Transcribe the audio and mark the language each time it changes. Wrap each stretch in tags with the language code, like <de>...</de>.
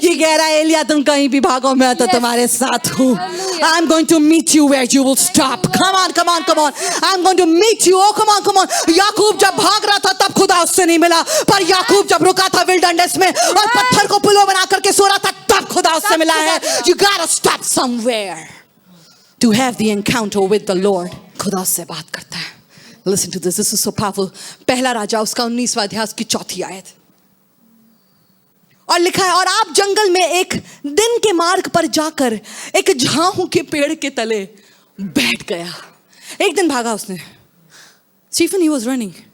<hi>कि कह रहा है एलिया तुम कहीं भी भागो, मैं तो</hi> <en>Yes.</en> <hi>तुम्हारे साथ हूँ।</hi> <en>Hallelujah. I'm going to meet you where you will stop. Come on, come on, come on. I'm going to meet you. Oh, come on, come on.</en> <hi>याकूब जब भाग रहा था तब खुदा उससे नहीं मिला, पर याकूब जब रुका था विल्डरनेस में और पत्थर को पुलों बना करके सो रहा था तब खुदा उससे मिला है।</hi> <en>You gotta stop somewhere to have the encounter with the Lord.</en> <hi>खुदा उससे बात करता है।</hi> <en>Listen to this. This is so powerful.</en> <hi>पहला राजा उसका 19वां अध्याय उसकी 4थी आयत। और लिखा है और आप जंगल में एक दिन के मार्ग पर जाकर एक झाऊ के पेड़ के तले बैठ गया। एक दिन भागा उसने। Stephen</hi> <en>He was running.</en>